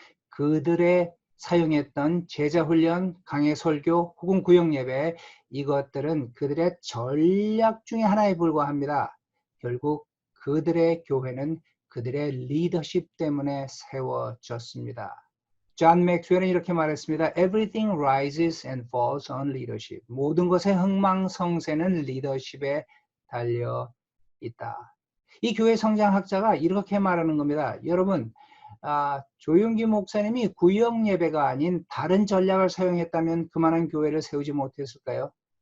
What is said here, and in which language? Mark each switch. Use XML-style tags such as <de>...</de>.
<ko>그들의 사용했던 제자훈련, 강해설교, 혹은 구역예배, 이것들은 그들의 전략 중에 하나에 불과합니다. 결국 그들의 교회는 그들의 리더십 때문에 세워졌습니다. 존 맥스웰은 이렇게 말했습니다.</ko> <en>Everything rises and falls on leadership.</en> <ko>모든 것의 흥망성쇠는 리더십에 달려 있다. 이 교회 성장학자가 이렇게 말하는 겁니다. 여러분, 조용기 목사님이 구역 예배가 아닌 다른 전략을 사용했다면 그만한 교회를 세우지 못했을까요?</ko>